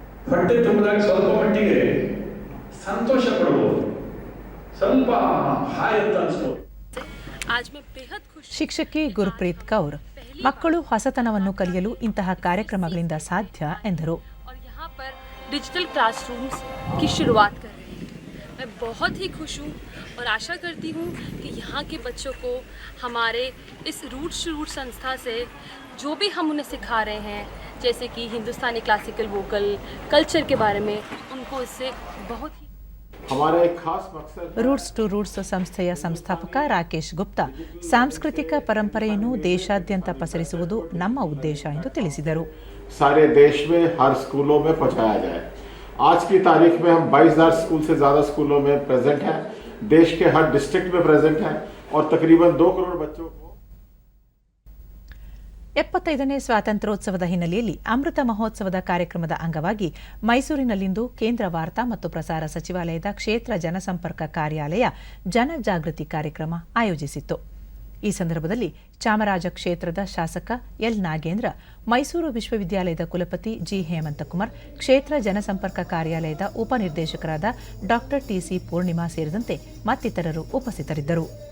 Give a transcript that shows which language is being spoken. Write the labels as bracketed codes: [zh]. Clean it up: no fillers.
[kn] ಹೊಟ್ಟೆ ತುಂಬಿದಾಗ ಸ್ವಲ್ಪ ಮಟ್ಟಿಗೆ ಸಂತೋಷ ಪಡಬಹುದು, ಸ್ವಲ್ಪ ಹಾಯ್ ಅಂತ ಅನಿಸ್ಬೋದು. ಶಿಕ್ಷಕಿ ಗುರುಪ್ರೀತ್ ಕೌರ್, ಮಕ್ಕಳು ಹೊಸತನವನ್ನು ಕಲಿಯಲು ಇಂತಹ ಕಾರ್ಯಕ್ರಮಗಳಿಂದ ಸಾಧ್ಯ ಎಂದರು. [hi] ಡಿಜಿಟಲ್ ಕ್ಲಾಸ್ ರೂಮ್ಸ್ की शुरुआत कर रहे हैं। मैं बहुत ही खुश हूँ और आशा करती हूँ कि यहाँ के बच्चों को हमारे इस रूट्स टू रूट संस्था से जो भी हम उन्हें सिखा रहे हैं, जैसे कि हिंदुस्तानी क्लासिकल वोकल कल्चर के बारे में, उनको इससे बहुत ही हमारा एक खास मकसद [kn] ರೂಟ್ಸ್ ಟು ರೂಟ್ಸ್ ಸಂಸ್ಥೆಯ ಸಂಸ್ಥಾಪಕ ರಾಕೇಶ್ ಗುಪ್ತಾ ಸಾಂಸ್ಕೃತಿಕ ಪರಂಪರೆಯನ್ನು ದೇಶಾದ್ಯಂತ ಪಸರಿಸುವುದು ನಮ್ಮ ಉದ್ದೇಶ ಎಂದು ತಿಳಿಸಿದರು. [hi] सारे देश में हर स्कूलों में पहुंचाया जाए. आज की तारीख में हम 22,000 स्कूल से ज़्यादा स्कूलों में प्रेजेंट हैं, देश के हर डिस्ट्रिक्ट में प्रेजेंट हैं और तकरीबन 2 करोड़ बच्चों को [kn] 75ನೇ ಸ್ವಾತಂತ್ರ್ಯೋತ್ಸವದ ಹಿನ್ನೆಲೆಯಲ್ಲಿ ಅಮೃತ ಮಹೋತ್ಸವದ ಕಾರ್ಯಕ್ರಮದ ಅಂಗವಾಗಿ ಮೈಸೂರಿನಲ್ಲಿಂದು ಕೇಂದ್ರ ವಾರ್ತಾ ಮತ್ತು ಪ್ರಸಾರ ಸಚಿವಾಲಯದ ಕ್ಷೇತ್ರ ಜನಸಂಪರ್ಕ ಕಾರ್ಯಾಲಯ ಜನಜಾಗೃತಿ ಕಾರ್ಯಕ್ರಮ ಆಯೋಜಿಸಿತ್ತು. ಈ ಸಂದರ್ಭದಲ್ಲಿ ಚಾಮರಾಜ ಕ್ಷೇತ್ರದ ಶಾಸಕ ಎಲ್ ನಾಗೇಂದ್ರ, ಮೈಸೂರು ವಿಶ್ವವಿದ್ಯಾಲಯದ ಕುಲಪತಿ ಜಿ ಹೇಮಂತಕುಮಾರ್, ಕ್ಷೇತ್ರ ಜನಸಂಪರ್ಕ ಕಾರ್ಯಾಲಯದ ಉಪನಿರ್ದೇಶಕರಾದ ಡಾ ಟಿಸಿ ಪೂರ್ಣಿಮಾ ಸೇರಿದಂತೆ ಮತ್ತಿತರರು ಉಪಸ್ಥಿತರಿದ್ದರು.